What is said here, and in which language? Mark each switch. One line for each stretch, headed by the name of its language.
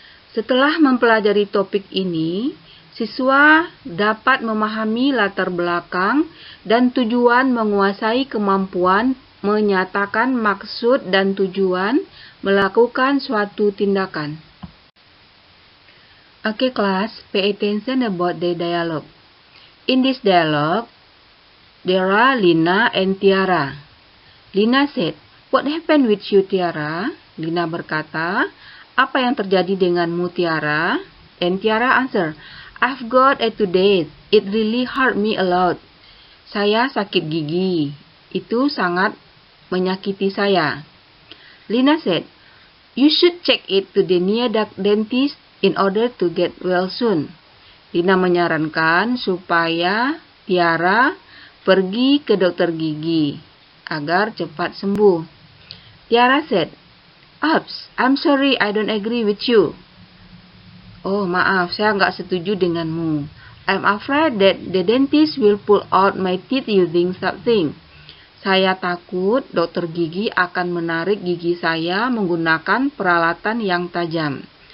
Indonesian: Setelah mempelajari topik ini, siswa dapat memahami latar belakang dan tujuan menguasai kemampuan menyatakan maksud dan tujuan melakukan suatu tindakan.
English: Okay, class, pay attention about the dialogue. In this dialogue, there are Lina and Tiara. Lina said, "What happened with you, Tiara?"
Indonesian: Lina berkata, "Apa yang terjadi denganmu, Tiara?"
English: And Tiara answer, "I've got a toothache. It really hurt me a lot."
Indonesian: Saya sakit gigi. Itu sangat menyakiti saya.
English: Lina said, "You should check it to the near dentist in order to get well soon."
Indonesian: Lina menyarankan supaya Tiara pergi ke dokter gigi agar cepat sembuh.
English: Tiara said, "Oops, I'm sorry, I don't agree with you."
Indonesian: Oh, maaf, saya nggak setuju denganmu.
English: I'm afraid that the dentist will pull out my teeth using something.
Indonesian: Saya takut dokter gigi akan menarik gigi saya menggunakan peralatan yang tajam.